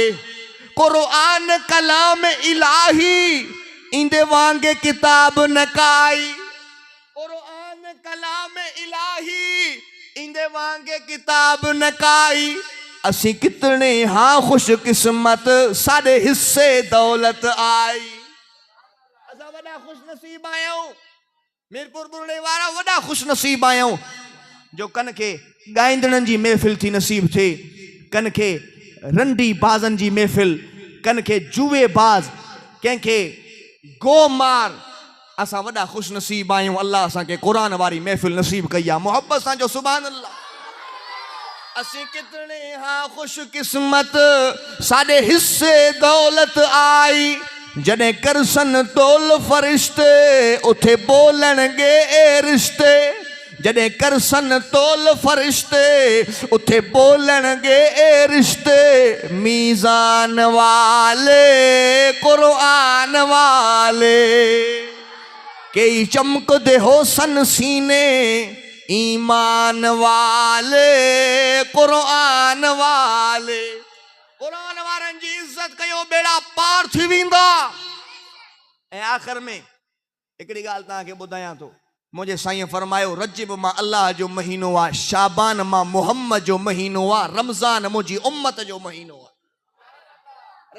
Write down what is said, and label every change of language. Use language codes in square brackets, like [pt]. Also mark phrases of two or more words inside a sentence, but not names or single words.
[pa] قرآن کلام الٰہی ایندے وانگے کتاب نہ کائی. قرآن کلام الٰہی ایندے وانگے کتاب نہ کائی. اسی کتنے ہاں خوش قسمت ساڈے حصے دولت آئی. [sd] असा वडा खुश नसीब आयो, मीरपुर बुरड़े वारा वडा खुश नसीब आयो जो कन के गाइंदड़न जी महफिल थी नसीब थे, कन के रंडी बाजन जी महफिल, कन के जुए बाज, कं के गो मार। असा वडा खुश नसीब आयो। अल्लाह असा के कुरान वारी महफिल नसीब कई आ। मोहब्बत सा जो [ar] سبحان الله. [pa] اسی کتنے ہاں خوش قسمت ساڈے حصے دولت آئی. جنے کرسن تول فرشتے اتھے بولن گے اے رشتے. جڈہیں کرسن تول فرشتے اتھے بولݨگے اے رشتے میزان والے قرآن والے کئی چمکدے ہو سن سینے ایمان والے قرآن والے [sd] कुरान वारनि जी इज़त कयो बेड़ा पार थी वेंदा। ऐं आख़िर में हिकिड़ी ॻाल्हि तव्हांखे ॿुधायां थो। मुंहिंजे साईं फरमायो रजब मां अल्लाह जो महीनो आहे, शाबान मां मुहम्मद जो महीनो आहे, रमज़ान मुंहिंजी उम्मत जो महीनो आहे।